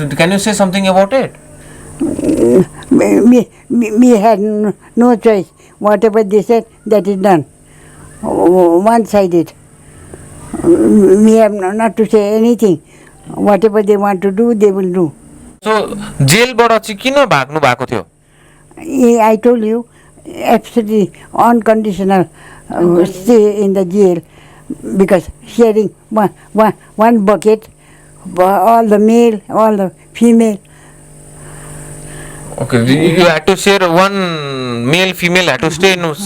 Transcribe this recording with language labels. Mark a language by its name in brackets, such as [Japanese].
[English] Can you say something about it? Me had no choice. Whatever they said, that is done. One-sided. We have not to say anything. Whatever they want to do, they will do. [Nepali] So, jail बाट चाहिँ किन भाग्नु भएको थियो? [English] I told you, absolutely unconditional stay in the jail, because sharing one bucket, all the male, all the female. Okay, you had to share one male, female had to stay in.